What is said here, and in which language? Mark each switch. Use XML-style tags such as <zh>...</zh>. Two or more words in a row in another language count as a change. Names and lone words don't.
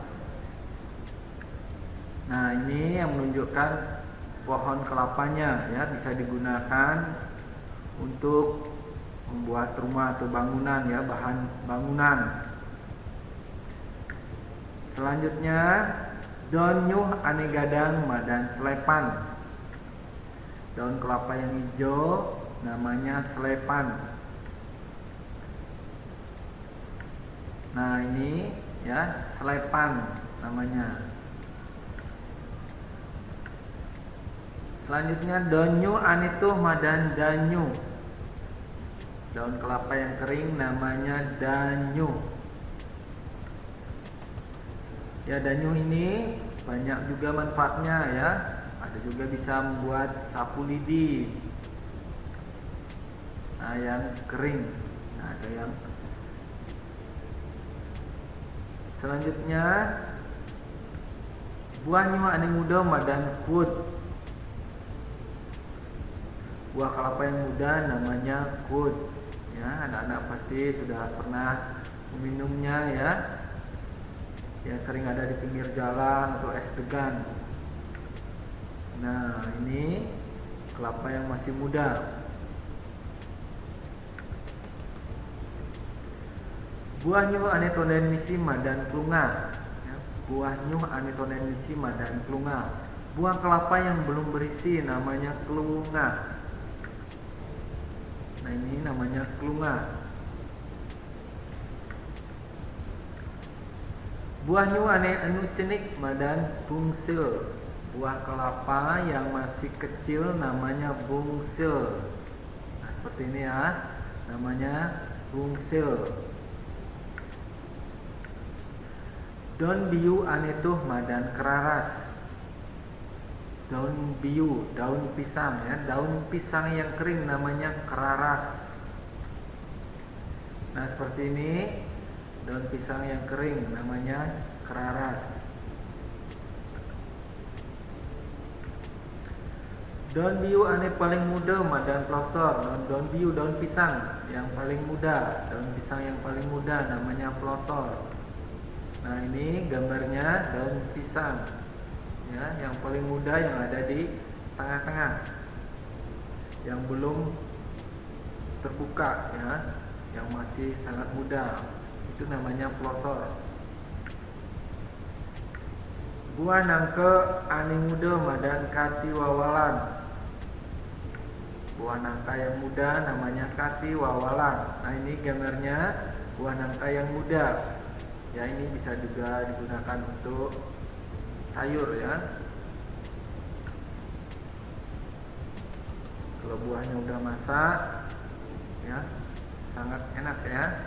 <id>Nah, ini yang menunjukkan pohon kelapanya ya, bisa digunakan untuk membuat rumah atau bangunan ya, bahan bangunan. Selanjutnya,</id> <ban>daun nyuh ane gadang madan selepan.</ban> <id>Daun kelapa yang hijau namanya selepan. Nah, ini ya, selepan namanya. Selanjutnya,</id> <ban>daun nyuh ane tuh madan danyu.</ban> <id>Daun kelapa yang kering namanya danyu. Ya, danyu ini banyak juga manfaatnya ya. Ada juga bisa membuat sapu lidi. Nah, yang kering. Nah, ada yang selanjutnya,</id> <ban>buah nyu ane muda madan kuut.</ban> <id>Buah kelapa yang muda namanya kuut. Ya, anak-anak pasti sudah pernah meminumnya ya. Ya, sering ada di pinggir jalan atau es degan. Nah, ini kelapa yang masih muda.</id> <ban>Buah nyuh ane tonden misi madan klunga. Ya, buah nyuh ane tonden misi madan klunga.</ban> <id>Buah kelapa yang belum berisi namanya klunga. Nah, ini namanya klunga.</id> <ban>Buah nyuh ane anu cenik madan bungsil.</ban> <id>Buah kelapa yang masih kecil namanya bungsil. Nah, seperti ini ya, namanya bungsil.</id> <ban>Daun biu ane tuh madan keraras. Daun biu,</ban> <id>daun pisang ya, daun pisang yang kering namanya keraras. Nah, seperti ini, daun pisang yang kering namanya keraras.</id> <ban>Daun biu ane paling muda madan plosor. Daun biu,</ban> <id>daun pisang yang paling muda, daun pisang yang paling muda namanya plosor. Nah, ini gambarnya daun pisang ya, yang paling muda yang ada di tengah-tengah, yang belum terbuka ya, yang masih sangat muda, itu namanya plosor.</id> <ban>Buah nangka ane muda madan kati wawalan.</ban> <id>Buah nangka yang muda namanya kati wawalan. Nah, ini gambarnya buah nangka yang muda. Ya, ini bisa juga digunakan untuk sayur ya. Kalau buahnya udah masak ya, sangat enak ya.</id>